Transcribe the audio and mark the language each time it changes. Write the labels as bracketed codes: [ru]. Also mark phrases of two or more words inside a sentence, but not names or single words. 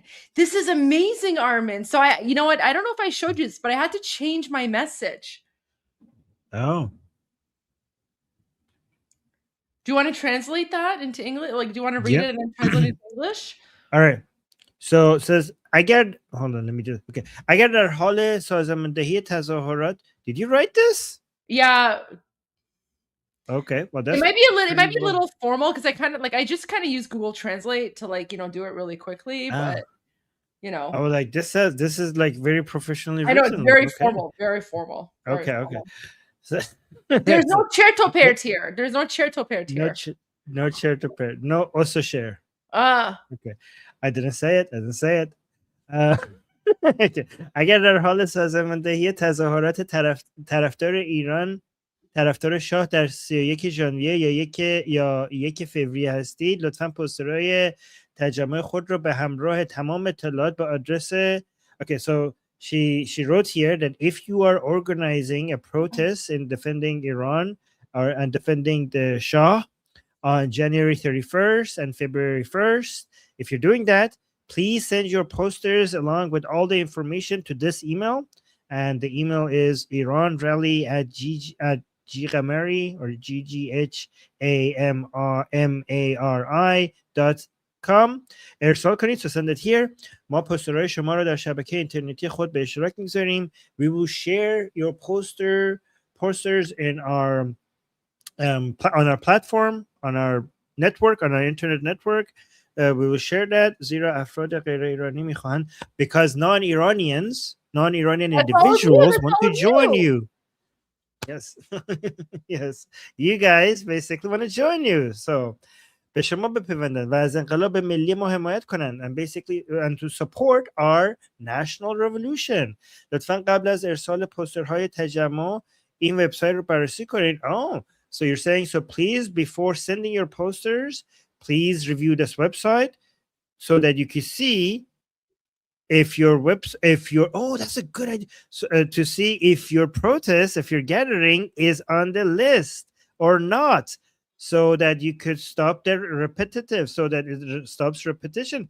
[en] This is amazing, Armin. So you know what? I don't know if I showed you this, but I had to change my message. Oh. Do you want to translate that into English? Like, do you want to read Yep. it and then translate it into English? All right. So it says hold on, let me just okay. [fa] اگر در حال سازماندهی تظاهرات. [en] Did you write this? Yeah, Okay, well it that's might be a little. It pretty might be a well. little formal because I just kind of use Google Translate to do it really quickly. But Ah, you know, I was like, this is like very professionally I know it's written. Like, very okay, formal, very formal, very okay. formal. So, There's so no chair okay, topert here. There's no chair topert no, here. no share to pair, no also share. Ah, Okay, I didn't say it. I didn't say it. [fa] اگر در حال سازماندهی تظاهرات طرفدار ایران طرفدار شاه در 31 ژانویه یا یک فوریه هستید لطفا پوسترهای تجمع خود را به همراه تمام اطلاعات به آدرس. [en] Okay, so she wrote here that if you are organizing a protest in defending Iran and defending the Shah on January 31st and February 1st, if you're doing that, please send your posters along with all the information to this email. And the email is iranrally at ggamari or ggamari.com. [fa] ارسال کنید. [en] So send it here. [fa] ما پوسترهای شما رو در شبکه اینترنتی خود به اشتراک میگذاریم. [en] We will share your posters in our on our platform, on our network, on our internet network. We will share that. [fa] زیرا افراد غیر ایرانی میخواهند [en] because non-Iranian that's all of you. individuals That's want all to of join you. you. Yes. Yes. You guys basically want to join you. [fa] So به شما بپیوندن و از انقلاب ملی ما حمایت کنن [en] and basically and to support our national revolution. [fa] لطفا قبل از ارسال پوسترهای تجمع این وبسایت رو بررسی کنید. [en] Oh, so you're saying, so please, before sending your posters, please review this website so that you can see if that's a good idea. So, to see if your protest, if your gathering is on the list or not, so that you could stop the repetitive, so that it stops repetition.